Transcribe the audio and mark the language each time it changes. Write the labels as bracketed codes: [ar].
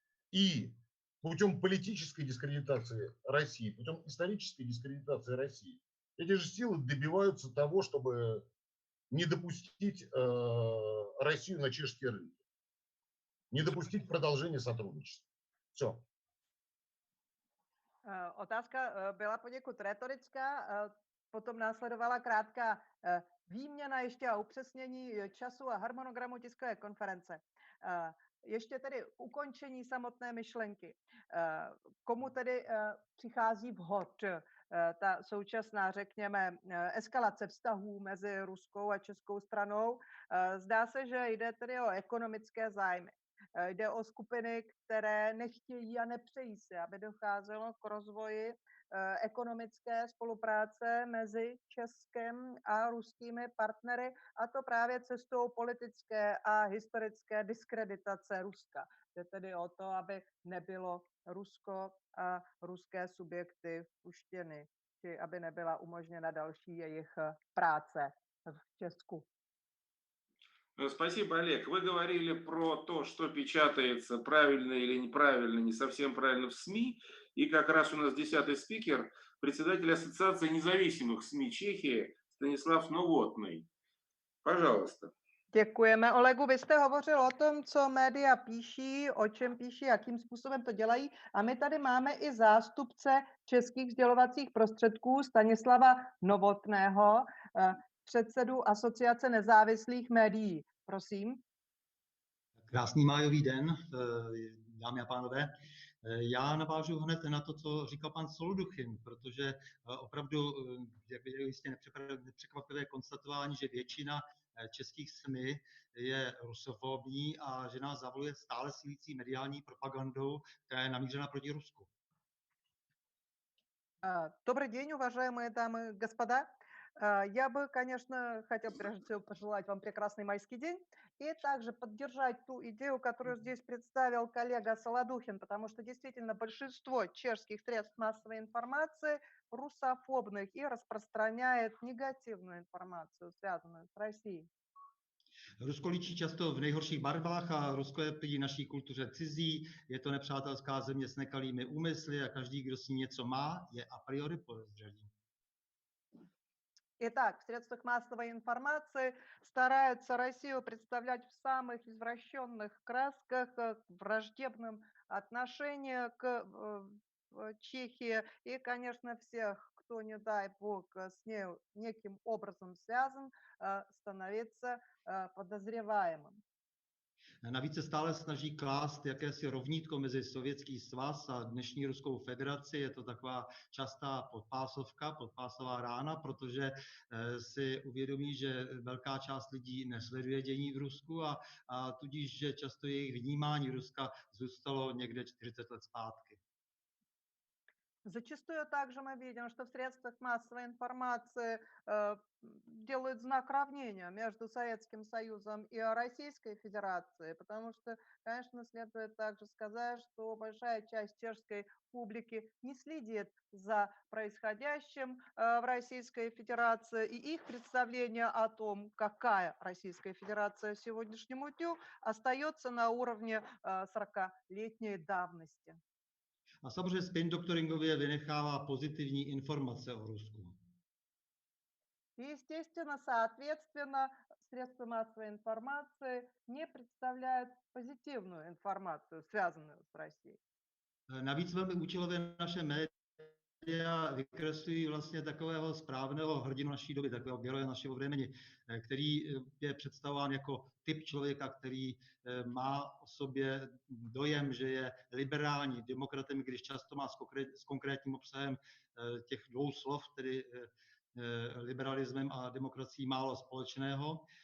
[ru] И путем политической дискредитации России, путем исторической дискредитации России, эти же силы добиваются того, чтобы не допустить Россию на чешские рынки, не допустить продолжения сотрудничества. Все. [cs] Otázka byla poněkud retorická, potom následovala krátká výměna ještě a upřesnění času a harmonogramu tiskové konference. Ještě tedy ukončení samotné myšlenky. Komu tedy přichází vhod ta současná, řekněme, eskalace vztahů mezi ruskou a českou stranou? Zdá se, že jde tedy o ekonomické zájmy. Jde o skupiny, které nechtějí a nepřejí si, aby docházelo k rozvoji ekonomické spolupráce mezi Českem a ruskými partnery, a to právě cestou politické a historické diskreditace Ruska. Jde tedy o to, aby nebylo Rusko a ruské subjekty vpuštěny, či aby nebyla umožněna další jejich práce v Česku. [ru] Спасибо, Олег. Вы говорили про то, что печатается правильно или неправильно, не совсем правильно в СМИ. И как раз у нас 10-й спикер, председатель Ассоциации независимых СМИ Чехии Stanislav Novotný. Пожалуйста. [cs] Děkujeme. Olegu, vy jste hovořil o tom, co média píší, o čem píší, jakým způsobem to dělají. A my tady máme i zástupce českých sdělovacích prostředků Stanislava Novotného, předsedu Asociace nezávislých médií. Prosím. Krásný májový den, dámy a pánové. Já navážu hned na to, co říkal pan Solduchin, protože opravdu, jak je jistě nepřekvapivé konstatování, že většina českých SMI je rusofobní a že nás zavoluje stále sílící mediální propagandou, která je namířena proti Rusku. [ru] Добрый день, уважаемые дамы и господа. Я бы, конечно, хотел прежде всего пожелать вам прекрасный майский день и также поддержать ту идею, которую здесь представил коллега Солодухин, потому что действительно большинство чешских средств массовой информации русофобных и распространяет негативную информацию, связанную с Россией. [cs] Rusko líčí často v nejhorších barvách a Rusko je proti naší kultuře cizí, je to nepřátelská země s nekalými úmysly a každý, kdo s ní něco má, je a priori podezřelý. [ru] Итак, в средствах массовой информации стараются Россию представлять в самых извращенных красках, враждебном отношении к Чехии и, конечно, всех, кто, не дай бог, с ней неким образом связан, становиться подозреваемым. [cs] Navíc se stále snaží klást jakési rovnítko mezi Sovětský svaz a dnešní Ruskou federaci. Je to taková častá podpásovka, podpásová rána, protože si uvědomí, že velká část lidí nesleduje dění v Rusku a tudíž, že často jejich vnímání Ruska zůstalo někde 40 let zpátky. [ru] Зачастую также мы видим, что в средствах массовой информации делают знак равнения между Советским Союзом и Российской Федерацией, потому что, конечно, следует также сказать, что большая часть чешской публики не следит за происходящим в Российской Федерации, и их представление о том, какая Российская Федерация сегодняшнему дню, остается на уровне 40-летней давности. [cs] A samozřejmě spin doctoringově vynechává pozitivní informace o Rusku. [ru] Естественно, соответственно, средства массовой информации не представляют позитивную информацию, связанную с Россией. [cs] Navíc velmi účelově naše média média vykreslují vlastně takového správného hrdinu naší doby, takového [ru] geroje našeho vremeni, [cs] který je představován jako typ člověka, který má o sobě dojem, že je liberální demokratem, když často má s konkrétním obsahem těch dvou slov, tedy liberalismem a demokracií, málo společného.